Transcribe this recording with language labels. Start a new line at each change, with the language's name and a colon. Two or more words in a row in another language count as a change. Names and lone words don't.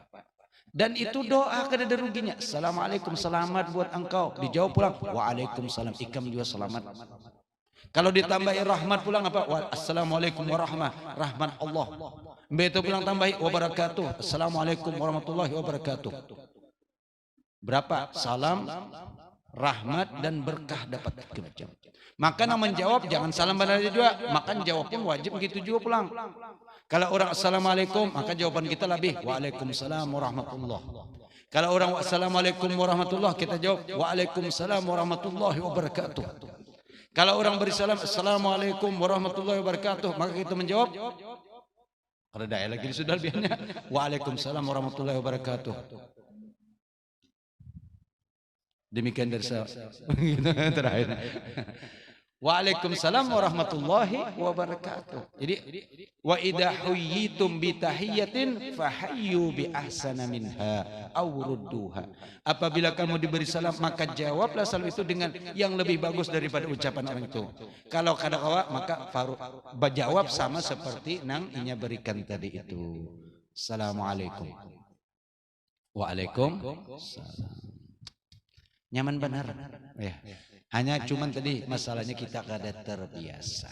Banjar: Dan itu doa kada ada ruginya. Assalamualaikum, selamat buat engkau. Dijawab pulang, waalaikumsalam, ikam juga selamat. Kalau ditambahi rahmat pulang apa?
Arabic: السلام عليكم ورحمة، رحمة الله.
Banjar: Begitu pulang tambahi wabarakatuh,
Arabic: السلام عليكم ورحمة الله وبركاته.
Indonesian: Berapa? Salam, rahmat dan berkah dapat dijawab.
Banjar: Maka yang menjawab jangan salam pada dia juga, maka jawab pun wajib begitu juga pulang.
Indonesian: Kalau orang assalamualaikum, maka jawaban kita lebih
Arabic: وعليكم السلام ورحمة الله.
Indonesian: Kalau orang
Arabic: والسلام عليكم ورحمة الله,
Indonesian: kita jawab
Arabic: وعليكم السلام ورحمة الله وبركاته.
Indonesian: Kalau orang beri salam
Arabic: السلام عليكم ورحمة الله وبركاته,
Indonesian: maka kita menjawab ada daya lagi sudah biarnya
Arabic: وعليكم السلام ورحمة الله وبركاته.
Indonesian: Demikian dari saya. Terakhir.
Arabic: وعليكم السلام ورحمة الله وبركاته. Jadi وإذا حييتم بتحية فحيوا بأحسن منها أو ردوها.
Indonesian: Apabila kamu diberi salam maka jawablah salam itu dengan yang lebih bagus daripada ucapan orang itu.
Banjar: Kalau kada kawa maka jawab sama seperti nang inya berikan tadi itu.
Arabic: السلام عليكم. وعليكم السلام.
Banjar: Nyaman benar. Ya. Hanya cuman tadi masalahnya kita kada terbiasa.